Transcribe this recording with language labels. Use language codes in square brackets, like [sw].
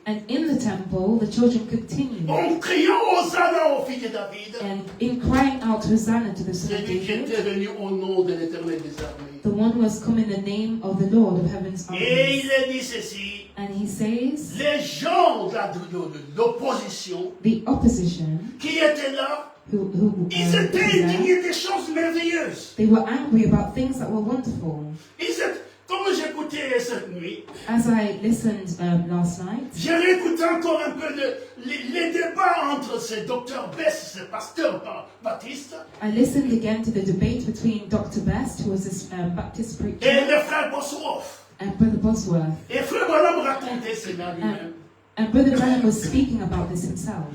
[en] And in the temple, the children continued. [fr] en criant Hosanna au fils de David, [en] And in crying out Hosanna to the Son of [fr] celui qui [en] David, [fr] était venu au nom de l'Éternel des armées. [en] the one who has come in the name of the Lord of heaven's [fr] Et [en] armies. [fr] il a dit ceci, [en] And he says, [fr] les gens de l'opposition [en] the opposition [fr] qui étaient là, [en] who [fr] ils [en] was [fr] étaient [en] there, [fr] indignés des choses merveilleuses. [en] they were angry about things that were wonderful. [fr] Comme j'écoutais cette nuit, [en] As I listened last night, [fr] j'ai réécouté encore un peu les débats entre ce docteur Bess, ce pasteur baptiste, [en] I listened again to the debate between Dr. Best, who was this Baptist [fr] et [en] preacher, [fr] le frère Bosworth. [en] and Brother Bosworth. [fr] Et frère Branham racontait cela lui-même. [en] And Brother Branham was speaking about this himself.